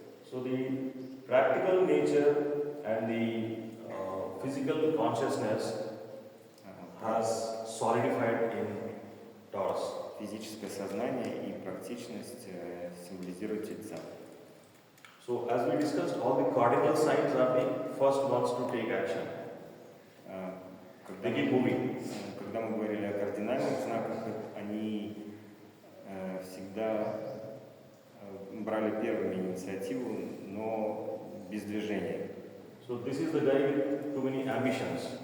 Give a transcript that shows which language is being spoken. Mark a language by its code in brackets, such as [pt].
[en] So the practical nature and the physical consciousness has solidified in Taurus. [ru] Физическое сознание и практичность символизируют Тельца. [en] So as we discussed, all the cardinal signs are the first ones to take action. They keep moving. [ru] Когда мы говорили о кардинальных знаках, они всегда брали первыми инициативу, но без движения. [en] So this is the guy with too many ambitions.